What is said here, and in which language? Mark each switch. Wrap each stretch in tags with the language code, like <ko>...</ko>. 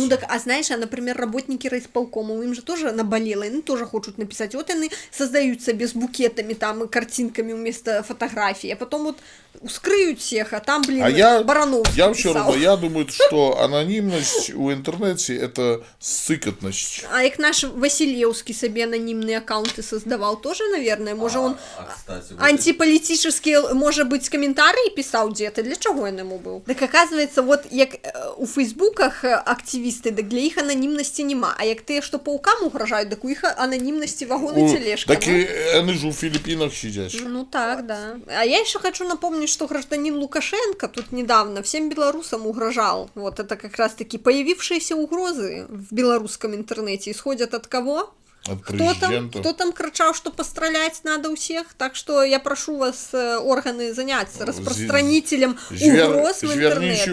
<ru>Ну так, а знаешь, например, работники райисполкома, им же тоже наболело, они тоже хотят написать, вот они создают себе с букетами, там, и картинками вместо фотографий, а потом вот скрыют всех, а там, блин, Барановский я все писал. равно, я думаю, что анонимность в интернете это сыкотность. А як наш Василевский себе анонимные аккаунты создавал, тоже, наверное, может он кстати, вот</ru> <uk>антиполітичні, може бути, коментарі писав где-то, для чого він йому був? Так,</uk> <ru>оказывается, вот</ru> <uk>як у фейсбуках активісти, так для їх анонімності нема, а як те, що паукам угрожають, так у їх анонімності вагон і тележка.</uk> <ru>Так и они же в Филиппинах сидят. Ну так, да. А я еще хочу напомнить, что гражданин Лукашенко тут недавно всем белорусам угрожал. Вот это как раз-таки появившиеся угрозы в белорусском интернете исходят от кого? От президента. Кто там кричал, что пострелять надо у всех? Так что я прошу вас, органы, заняться распространителем угроз в интернете.</ru>